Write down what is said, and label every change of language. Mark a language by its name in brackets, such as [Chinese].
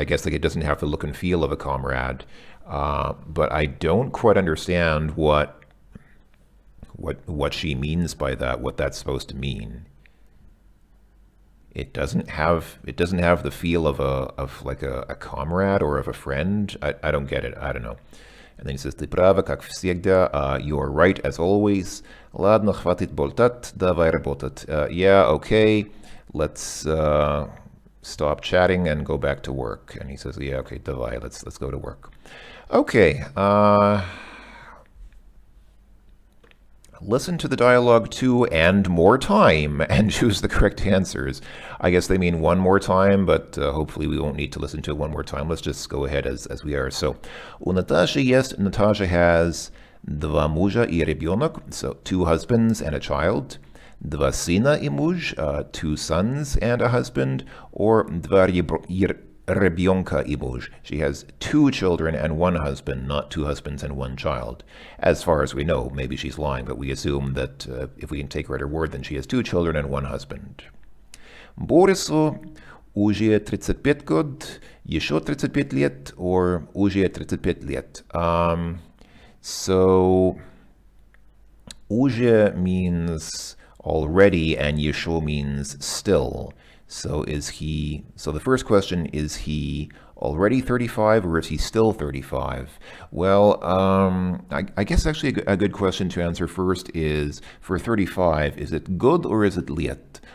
[English] I guess like it doesn't have the look and feel of a comrade. But I don't quite understand what she means by that, what that's supposed to mean. It doesn't have the feel of like a comrade or of a friend. I don't get it. I don't know. And then he says, [Russian] "Ты права, как всегда. [English] You are right as always. [Russian] Ладно, хватит болтать, давай работать." [English] Yeah, okay. Let's stop chatting and go back to work. And he says, "Yeah, okay, [Russian] давай. [English] Let's go to work." Okay. Listen to the dialogue 2 and more time and choose the correct answers. I guess they mean one more time, but hopefully we won't need to listen to it one more time. Let's just go ahead as we are. So, [Russian] у Наташи есть, [English] Natasha has [Russian] два мужа и ребенок, [English] so 2 husbands and a child. [Russian] Два сына и муж, [English] 2 sons and a husband, or [Russian] два ребенка и муж. [English] She has 2 children and 1 husband, not 2 husbands and 1 child. As far as we know, maybe she's lying, but we assume that if we can take her at her word, then she has 2 children and 1 husband. [Russian] Борису уже 35 год, еще 35 лет, or уже 35 лет. [English] So, уже means already, and еще means still. So the first question, is he already 35 or is he still 35? Well, I guess actually a good question to answer first is, for 35, is it good or is it liet?